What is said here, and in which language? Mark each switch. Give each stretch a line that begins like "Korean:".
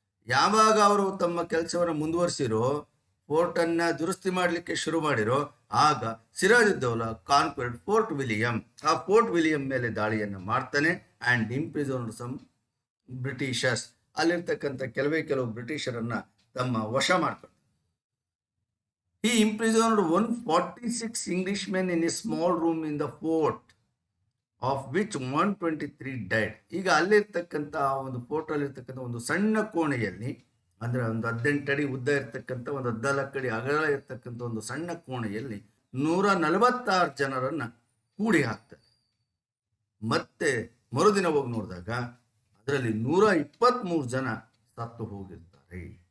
Kannada: ಯಾವಾಗ ಅವರು ತಮ್ಮ ಕೆಲಸವನ್ನು ಮುಂದುವರಿಸಿರೋ, ಫೋರ್ಟನ್ನು ದುರಸ್ತಿ ಮಾಡಲಿಕ್ಕೆ ಶುರು ಮಾಡಿರೋ, ಆಗ ಸಿರಾಜುದ್ದೌಲಾ
English: Conquered Fort William.
Kannada: ಆ ಫೋರ್ಟ್ ವಿಲಿಯಂ ಮೇಲೆ ದಾಳಿಯನ್ನು ಮಾಡ್ತಾನೆ
English: And imprisoned some Britishers.
Kannada: ಅಲ್ಲಿರ್ತಕ್ಕಂಥ ಕೆಲವು ಬ್ರಿಟಿಷರನ್ನ ತಮ್ಮ ವಶ ಮಾಡ್ತಾರೆ.
English: He imprisoned 146 Englishmen in a small room in the fort, of which 123 died.
Kannada: ಈಗ ಅಲ್ಲಿರ್ತಕ್ಕಂಥ ಒಂದು ಫೋರ್ಟ್ ಅಲ್ಲಿರ್ತಕ್ಕಂಥ ಒಂದು ಸಣ್ಣ ಕೋಣೆಯಲ್ಲಿ, ಅಂದ್ರೆ ಒಂದು 18 ಅಡಿ ಉದ್ದ ಇರ್ತಕ್ಕಂಥ, ಒಂದು 14 ಅಡಿ ಅಗಲ ಇರ್ತಕ್ಕಂಥ ಒಂದು ಸಣ್ಣ ಕೋಣೆಯಲ್ಲಿ 146 ಜನರನ್ನ ಕೂಡಿ ಹಾಕ್ತಾರೆ. ಮತ್ತೆ ಮರುದಿನ ಹೋಗಿ ನೋಡಿದಾಗ ಅದರಲ್ಲಿ 123 ಜನ ಸತ್ತು ಹೋಗಿರ್ತಾರೆ.